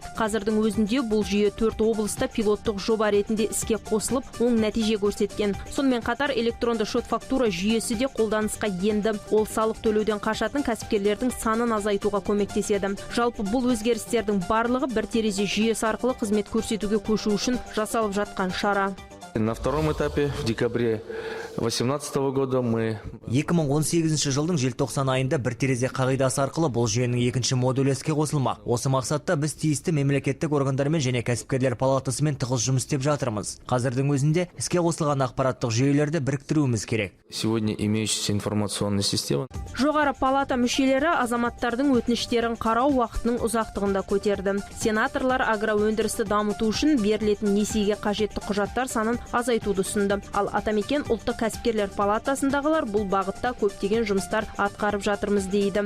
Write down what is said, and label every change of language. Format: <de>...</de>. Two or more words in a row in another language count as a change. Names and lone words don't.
<kk>Қазірдің өзінде бұл жүйе 4 облыста пилоттық жоба ретінде іске қосылып, оң нәтиже көрсеткен. Сонымен қатар электронды шот-фактура жүйесі де қолданысқа енді. Ол салық төлеуден қашатын кәсіпкерлердің санын азайтуға көмектеседі. Жалпы бұл өзгерістердің барлығы бір терезе жүйесі арқылы қызмет көрсетуге көшу үшін жасалып жатқан шара.</kk> <ru>На втором этапе в декабре 2018 года мы</ru> <kk>2018 жылдың желтоқсан айында бір терезе қағидасы арқылы бұл жүйенің екінші модулі іске қосылмақ. Осы мақсатта біз тиісті мемлекеттік органдармен және кәсіпкерлер палатасымен тығыз жұмыс істеп жатырмыз. Қазірдің өзінде іске қосылған ақпараттық жүйелерді біріктіруіміз керек.</kk> <ru>Сегодня имеющаяся информационная система.</ru> <kk>Жоғары палата мүшелері азаматтардың өтініштерін қарау уақытының ұзақтығында көтерді. Сенаторлар агроөндірісті дамыту үшін берілетін несиеге қажетті құжаттар санын азайтуды ұсынды. Ал Атамекен ұлттық кәсіпкерлер палатасындағылар бұл бағытта көптеген жұмыстар атқарып жатырмыз дейді.</kk>